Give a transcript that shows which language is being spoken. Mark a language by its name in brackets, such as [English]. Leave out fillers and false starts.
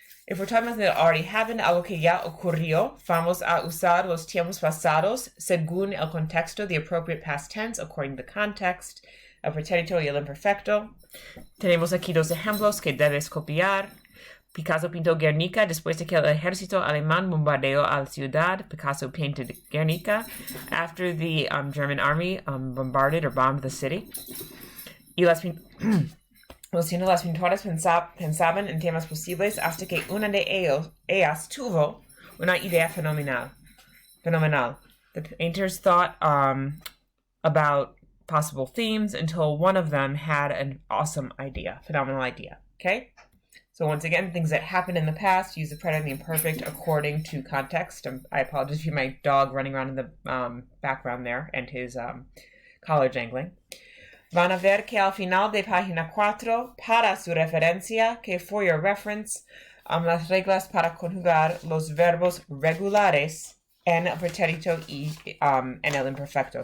[English] If we're talking about something that already happened, [Spanish] algo que ya ocurrió, vamos a usar los tiempos pasados según el contexto, [English] the appropriate past tense, according to the context, [Spanish] el pretérito y el imperfecto. Tenemos aquí dos ejemplos que debes copiar. Picasso pintó Guernica después de que el ejército alemán bombardeó a la ciudad. [English] Picasso painted Guernica after the German army bombarded or bombed the city. [Spanish] Y las pintoras pensaban en temas posibles hasta que una de ellas tuvo una idea phenomenal. [English] The painters thought about possible themes until one of them had an awesome idea, phenomenal idea, okay? So once again, things that happened in the past, use the preterite and the imperfect according to context. I apologize for my dog running around in the background there and his collar jangling. [Spanish] Van a ver que al final de página 4, para su referencia, que [English] for your reference, [Spanish] las reglas para conjugar los verbos regulares en el pretérito y en el imperfecto.